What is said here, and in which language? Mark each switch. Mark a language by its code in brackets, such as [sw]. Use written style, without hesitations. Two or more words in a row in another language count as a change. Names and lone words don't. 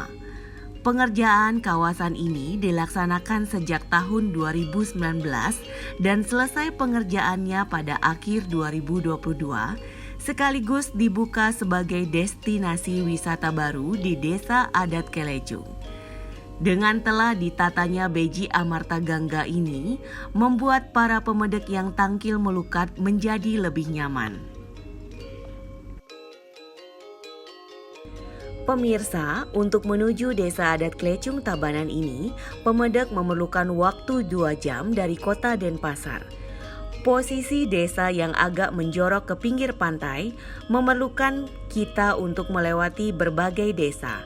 [id] Pengerjaan kawasan ini dilaksanakan sejak tahun 2019 dan selesai pengerjaannya pada akhir 2022, sekaligus dibuka sebagai destinasi wisata baru di Desa Adat Kelecung. Dengan telah ditatanya Beji Amartagangga ini, membuat para pemedek yang tangkil melukat menjadi lebih nyaman. Pemirsa, untuk menuju Desa Adat Kelecung Tabanan ini, pemedek memerlukan waktu 2 jam dari kota Denpasar. Posisi desa yang agak menjorok ke pinggir pantai memerlukan kita untuk melewati berbagai desa.